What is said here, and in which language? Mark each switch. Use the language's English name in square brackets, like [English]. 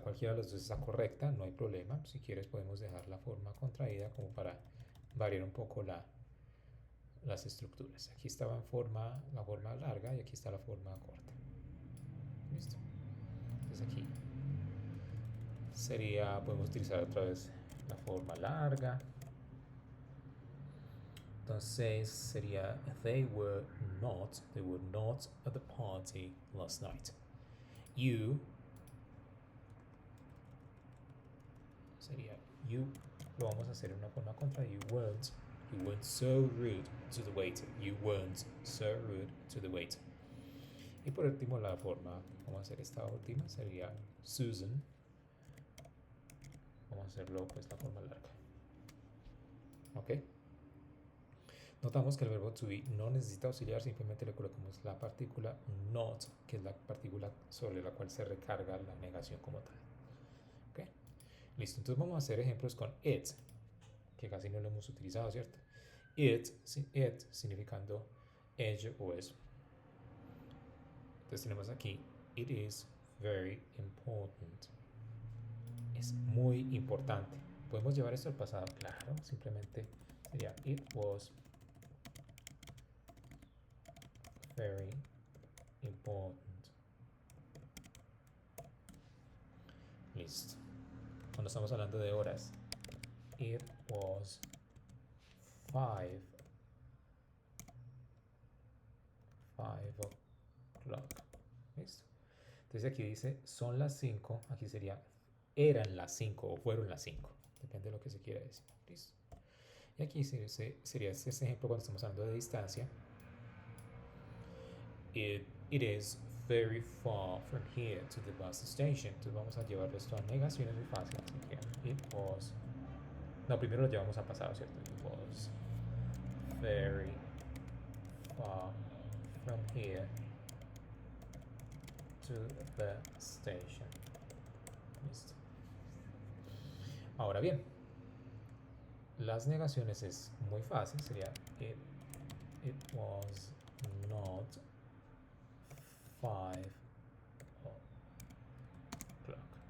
[Spanish] Cualquiera de las dos está correcta, no hay problema. Si quieres podemos dejar la forma contraída como para variar un poco las estructuras. Aquí estaba en la forma larga y aquí está la forma corta. Listo. Entonces aquí podemos utilizar otra vez la forma larga. Entonces sería [English] they were not at the party last night. [Spanish] You sería you, lo vamos a hacer en una forma contra. [English] You weren't so rude to the waiter. You weren't so rude to the waiter. [Spanish] Y por último la forma, vamos a hacer esta última, sería Susan. Vamos a hacerlo pues la forma larga. ¿Ok? Notamos que el verbo to be no necesita auxiliar, simplemente le colocamos la partícula not, que es la partícula sobre la cual se recarga la negación como tal. ¿Ok? Listo, entonces vamos a hacer ejemplos con it, que casi no lo hemos utilizado, ¿cierto? It significando ello o eso. Entonces tenemos aquí, [English] it is very important. [Spanish] Es muy importante. ¿Podemos llevar esto al pasado? Claro, simplemente sería [English] it was very important. [Spanish] Listo. Cuando estamos hablando de horas, [English] it was 5 o'clock. [Spanish] Listo. Entonces aquí dice son las 5, aquí sería eran las 5 o fueron las 5, depende de lo que se quiera decir. Listo. Y aquí sería este ejemplo cuando estamos hablando de distancia. [English] It is very far from here to the bus station. [Spanish] Entonces vamos a llevarlo esto a negaciones muy fácil. Así que [English] it was. [Spanish] No, primero lo llevamos a pasado, ¿cierto? [English] It was very far from here to the station. [Spanish] Listo. Ahora bien, las negaciones es muy fácil. Sería [English] it was not 5 o'clock.